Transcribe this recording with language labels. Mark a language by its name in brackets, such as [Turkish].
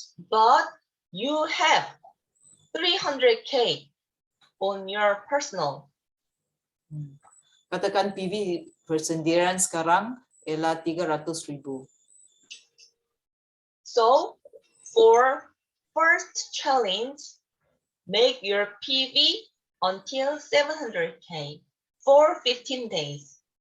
[English] But you have 300K on your personal. [Malay] Katakan PV persendirian sekarang ialah 300,000. [English] So for first challenge, make your PV until 700K for 15 days.